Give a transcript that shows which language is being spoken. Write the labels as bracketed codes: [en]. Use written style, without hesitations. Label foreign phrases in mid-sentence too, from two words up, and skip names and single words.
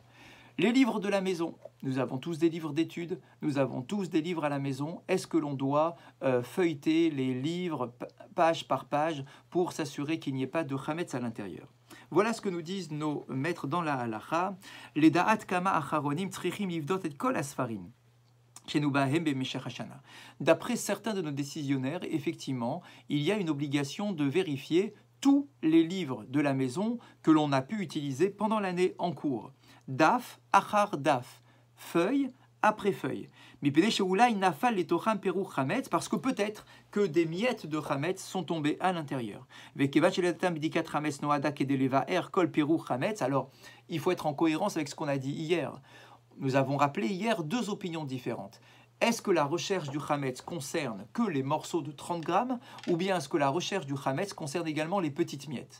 [fr] Les livres de la maison, nous avons tous des livres d'études, nous avons tous des livres à la maison. Est-ce que l'on doit feuilleter les livres page par page pour s'assurer qu'il n'y ait pas de chametz à l'intérieur? Voilà ce que nous disent nos maîtres dans la halacha. [he] לדעת כמה אחרונים צריכים לבדוק את כל הספרים. [fr] D'après certains de nos décisionnaires, effectivement, il y a une obligation de vérifier tous les livres de la maison que l'on a pu utiliser pendant l'année en cours. [he] דף, אחר דף, [fr] feuille après feuille. Parce que peut-être que des miettes de chametz sont tombées à l'intérieur. Alors, il faut être en cohérence avec ce qu'on a dit hier. Nous avons rappelé hier deux opinions différentes. Est-ce que la recherche du chametz concerne que les morceaux de 30 grammes ou bien est-ce que la recherche du chametz concerne également les petites miettes?